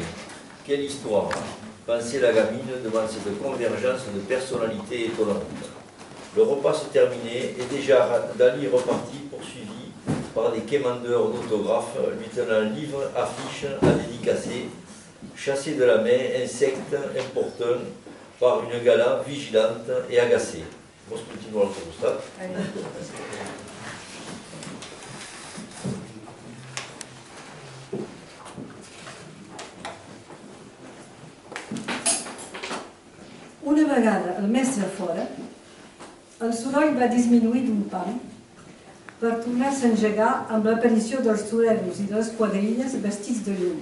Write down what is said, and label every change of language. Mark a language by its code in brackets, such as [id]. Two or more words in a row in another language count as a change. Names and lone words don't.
[fr] Quelle histoire, pensait la gamine devant cette convergence de personnalités étonnantes. Le repas se terminait et déjà Dali repartit poursuivi par des quémandeurs d'autographes lui tenant livres, affiches à dédicacer, chassés de la main, insectes importuns par une gala vigilante et agacée. [ca] Posso continuar al seu costat? Una vegada el mestre fora, el soroll va disminuir d'un pam per tornar-se a engegar amb l'aparició dels toreros i de les quadrilles vestits de llum.